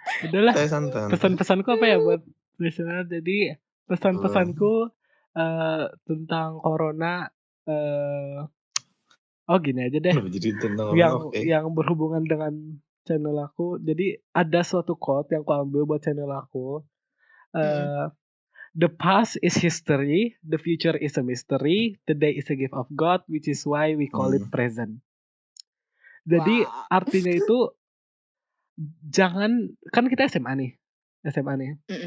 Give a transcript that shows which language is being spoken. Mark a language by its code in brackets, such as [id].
[id] Udahlah, pesan-pesanku apa ya buat listener. Jadi pesan-pesanku tentang corona, gini aja deh. Yang berhubungan dengan channel aku. Jadi ada suatu quote yang aku ambil buat channel aku. [en] The past is history, the future is a mystery, the day is a gift of God, which is why we call it present. [id] Jadi artinya itu jangan, kan kita SMA nih.